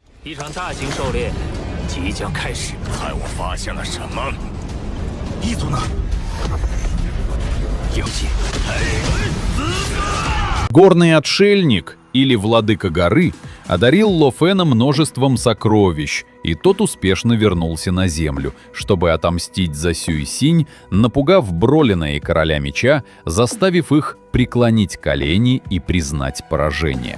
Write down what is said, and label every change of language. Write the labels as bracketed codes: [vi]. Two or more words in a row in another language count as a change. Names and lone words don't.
[zh] 一场大型狩猎即将开始。看我发现了什么！一族呢？有劲！ [ru] Горный отшельник, или владыка горы, одарил Ло Фэна множеством сокровищ, и тот успешно вернулся на землю, чтобы отомстить за Сюй Синь, напугав Бролина и Короля Меча, заставив их преклонить колени и признать поражение.